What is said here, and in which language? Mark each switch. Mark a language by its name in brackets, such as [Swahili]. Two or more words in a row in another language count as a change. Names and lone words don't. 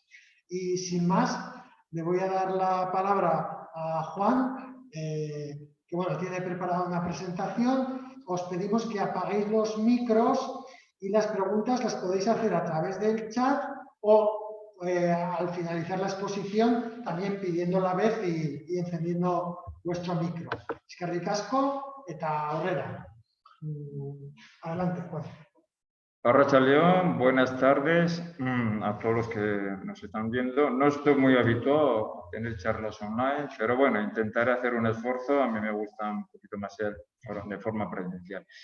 [Spanish] Y sin más, le voy a dar la palabra a Juan, que bueno, tiene preparada una presentación. Os pedimos que apaguéis los micros y las preguntas las podéis hacer a través del chat o al finalizar la exposición también pidiendo la vez y encendiendo vuestro micro. [Basque] Eskerrik asko eta aurrera. [Spanish] Adelante, Juan. Arratsaldeon, buenas tardes a todos los que nos están viendo. No estoy muy habituado a tener charlas online, pero bueno, intentaré hacer un esfuerzo. A mí me gusta un poquito más ser de forma presencial.